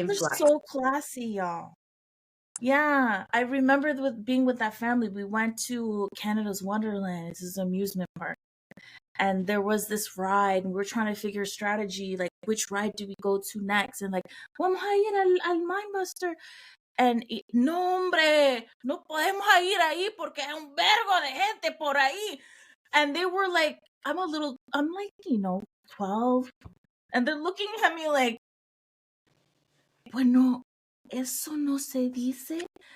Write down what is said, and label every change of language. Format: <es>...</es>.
<en>influx. so classy, y'all. Yeah, I remember being with that family. We went to Canada's Wonderland. It's this amusement park. And there was this ride, and we were trying to figure strategy, like which ride do we go to next? And like,</en> <es>vamos a ir al Mindbuster.</es> <en>And no,</en> <es>hombre, no podemos ir ahí porque hay un vergo de gente por ahí.</es> <en>And they were like, I'm like, 12. And they're looking at me like,</en> <es>bueno, eso no se dice.</es>